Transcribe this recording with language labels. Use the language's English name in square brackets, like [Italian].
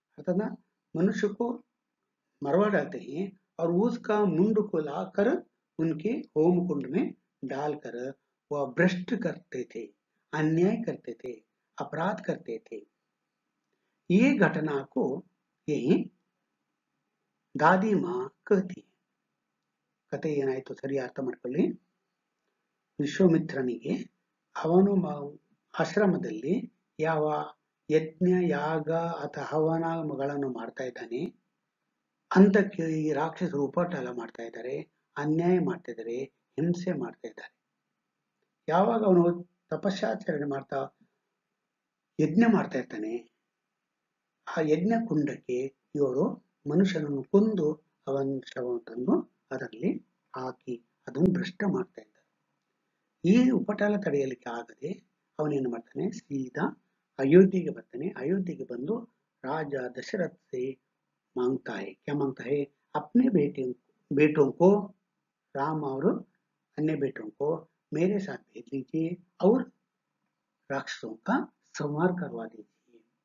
[Hindi] अर्थात ना, मनुष्य को मरवा डालते हैं और उसका मुंड को लाकर उनके होम कुंड में डालकर वह भ्रष्ट करते थे, अन्याय करते थे, अपराध करते थे। ये घटना को यही दादी माँ कहती है। [Kannada] ಕಥೆ ಏನಾಯ್ತು ಸರಿ ಅರ್ಥ ಮಾಡ್ಕೊಳ್ಳಿ. ವಿಶ್ವಾಮಿತ್ರನಿಗೆ ಅವನು ಆಶ್ರಮದಲ್ಲಿ ಯಾವ ಯಜ್ಞ ಯಾಗ ಅಥವಾ ಹವನಗಳನ್ನು ಮಾಡ್ತಾ ಇದ್ದಾನೆ, ಅಂತಕ್ಕೆ ಈ ರಾಕ್ಷಸರು ಉಪಟಳ ಮಾಡ್ತಾ ಇದ್ದಾರೆ, ಅನ್ಯಾಯ ಮಾಡ್ತಾ ಇದ್ದಾರೆ, ಹಿಂಸೆ ಮಾಡ್ತಾ ಇದ್ದಾರೆ. ಯಾವಾಗ ಅವನು ತಪಸ್ಸಾಚರಣೆ ಮಾಡ್ತಾ ಯಜ್ಞ ಮಾಡ್ತಾ ಇರ್ತಾನೆ, ಆ ಯಜ್ಞ ಕುಂಡಕ್ಕೆ ಇವರು ಮನುಷ್ಯನನ್ನು ಕೊಂದು ಅವನ ಶವವನ್ನು ತಂದು ಅದರಲ್ಲಿ ಹಾಕಿ ಅದನ್ನು ಭ್ರಷ್ಟ ಮಾಡ್ತಾ ಇದ್ದಾರೆ. ಈ ಉಪಟಳ ತಡೆಯಲಿಕ್ಕೆ ಆಗದೆ ಅವನೇನು ಮಾಡ್ತಾನೆ, ಸೀದಾ अयोध्यೆಗೆ ಬರ್ತಾನೆ. अयोध्यೆಗೆ ಬಂದು [Hindi] राजा दशरथ से मांगता है, क्या मांगता है, अपने बेटों को, राम और अन्य बेटों को मेरे साथ भेज दीजिए और राक्षसों का संहार करवा दीजिए.